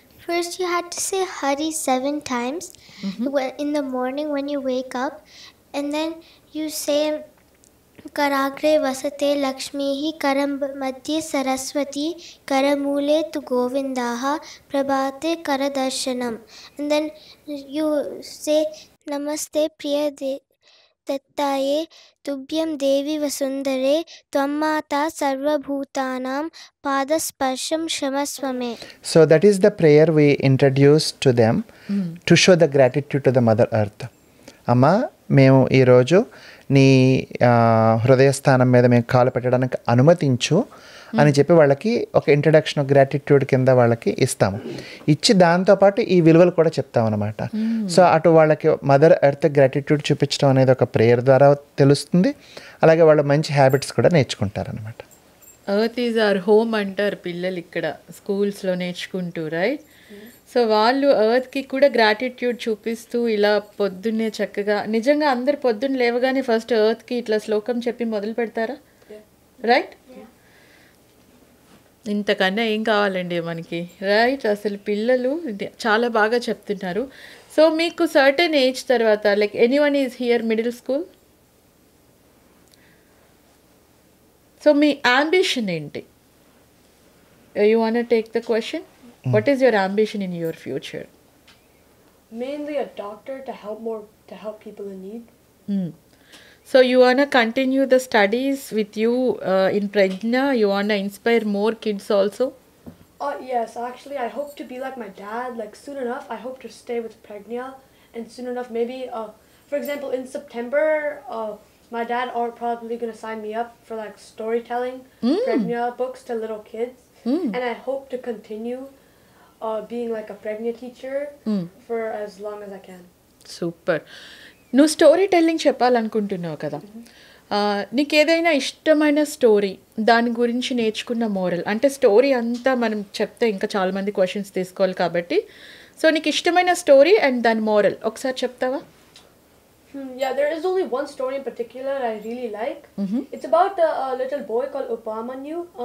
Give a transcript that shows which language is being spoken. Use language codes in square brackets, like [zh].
[en] First, you had to say Hari 7 times in the morning when you wake up, and then you say [sa] Karagre vasate Lakshmihi Karam Madhye Saraswati Karamule tu Govindaha Prabhate Karadarshanam, [en] and then you say [sa] Namaste Priya Dattaye Tubhyam Devi Vasundare Twammata Sarvabhutanam Padasparsham Shamaswame. [en] So that is the prayer we introduce to them to show the gratitude to the Mother Earth. [te] అమ్మా, మేము ఈరోజు నీ హృదయస్థానం మీద మేము కాలు పెట్టడానికి అనుమతించు అని చెప్పి వాళ్ళకి ఒక [en] introduction of gratitude [te] కింద వాళ్ళకి ఇస్తాము. ఇచ్చి దాంతోపాటు ఈ విలువలు కూడా చెప్తామన్నమాట. సో అటు వాళ్ళకి మదర్ ఎర్త్ గ్రాటిట్యూడ్ చూపించడం అనేది ఒక ప్రేయర్ ద్వారా తెలుస్తుంది, అలాగే వాళ్ళు మంచి హ్యాబిట్స్ కూడా నేర్చుకుంటారనమాట. [en] earth is our home [te] అంటారు పిల్లలు ఇక్కడ స్కూల్స్లో నేర్చుకుంటూ, రైట్? సో వాళ్ళు ఎర్త్కి కూడా గ్రాటిట్యూడ్ చూపిస్తూ ఇలా పొద్దున్నే చక్కగా, నిజంగా అందరు పొద్దున్న లేవగానే ఫస్ట్ ఎర్త్కి ఇట్లా శ్లోకం చెప్పి మొదలు పెడతారా? రైట్? ఇంతకన్నా ఏం కావాలండి మనకి, రైట్? అసలు పిల్లలు చాలా బాగా చెప్తున్నారు. [en] so మీకు certain age తర్వాత, like anyone is here middle school, [te] so మీ ambition ఏంటి? [en] You want take the question. What is your ambition in your future? Mainly a doctor to help people in need. So you want to continue the studies with you in Prajna? You want to inspire more kids also? Yes, actually I hope to be like my dad. Like soon enough I hope to stay with Pragna, and soon enough maybe for example in September my dad are probably going to sign me up for like storytelling Pragna books to little kids, and I hope to continue being like a Pragna teacher for as long as I can. Super. [te] నువ్వు story telling చెప్పాలనుకుంటున్నావు కదా, నీకు ఏదైనా ఇష్టమైన story, దాని గురించి నేర్చుకున్న moral, అంటే story అంతా మనం చెప్తే ఇంకా చాలామంది క్వశ్చన్స్ తీసుకోవాలి కాబట్టి, సో నీకు ఇష్టమైన స్టోరీ అండ్ దాని మోరల్ ఒకసారి చెప్తావా? [en] Yeah, there is only one story in particular I really like. It's about a little boy called Upamanyu.